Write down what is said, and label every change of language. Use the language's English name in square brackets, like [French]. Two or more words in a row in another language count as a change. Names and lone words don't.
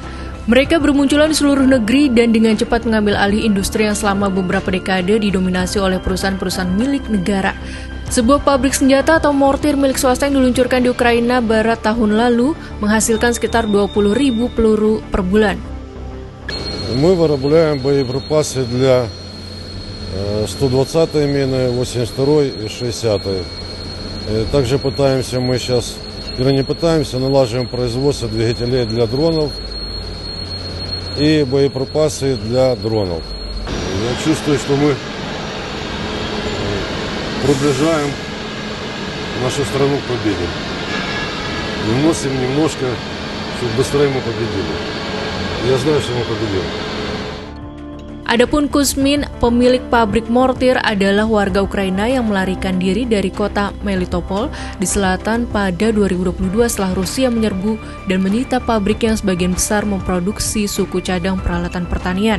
[Indonesian] Mereka bermunculan di seluruh negeri dan dengan cepat mengambil alih industri yang selama beberapa dekade didominasi oleh perusahaan-perusahaan milik negara. Sebuah pabrik senjata atau mortir milik swasta yang diluncurkan di Ukraina Barat tahun lalu menghasilkan sekitar 20.000 peluru per bulan. [Russian] Мы виробляем боеприпасы для 120-й мины, 82-й и 60-й. Также пытаемся мы сейчас, или не пытаемся, налаживаем производство двигателей для дронов и боеприпасы для дронов. Я чувствую, что мы приближаем нашу страну к победе. И вносим немножко, чтобы быстрее мы победили. Я знаю, что мы победим. [Indonesian] Adapun Kuzmin, pemilik pabrik mortir, adalah warga Ukraina yang melarikan diri dari kota Melitopol di selatan pada 2022 setelah Rusia menyerbu dan menyita pabrik yang sebagian besar memproduksi suku cadang peralatan pertanian.